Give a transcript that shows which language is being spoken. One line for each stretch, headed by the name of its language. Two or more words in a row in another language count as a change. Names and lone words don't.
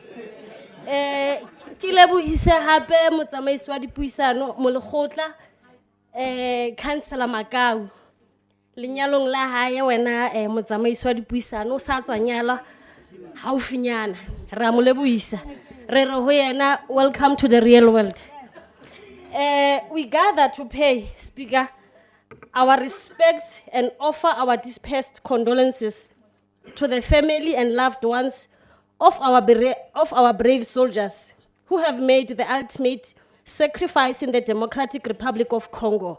Southern Sotho: Ke lebohise hape motsamaisi wa dipuisano mo lekgotla Councillor Makau lenyalong la hae wena motsamaisi wa dipuisano o sa tswa nyala haufinyana ra mo lebohisa re re ho yena
English: welcome to the real world. We gather to pay, Speaker, our respects and offer our deepest condolences to the family and loved ones of our brave soldiers who have made the ultimate sacrifice in the Democratic Republic of Congo.